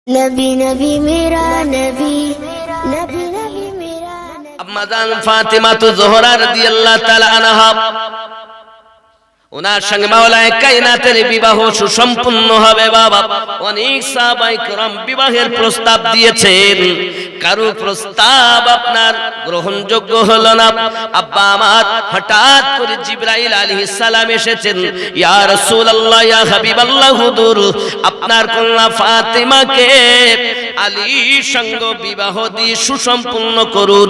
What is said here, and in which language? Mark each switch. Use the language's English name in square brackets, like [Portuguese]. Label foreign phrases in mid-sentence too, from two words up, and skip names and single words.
[Urdu] نبی نبی میرا نبی نبی نبی میرا اماں جان فاطمہ تو زہرا [Arabic] رضي الله تعالى عنها [Bangla] ওনার সঙ্গে মাওলায়ে কায়নাতের বিবাহ সুসম্পন্ন হবে বাবা। অনেক সাহাবায়ে কেরাম বিবাহের প্রস্তাব দিয়েছেন, কারো প্রস্তাব আপনার গ্রহণযোগ্য হলো না। আব্বা আমার হঠাৎ করে জিবরাইল [Arabic] عليه السلام [Bangla] এসেছেন, [Arabic] يا رسول الله يا حبيب الله [Bangla] হুজুর, আপনার কন্যা ফাতিমাকে আলীর সঙ্গে বিবাহ দিয়ে সুসম্পন্ন করুন।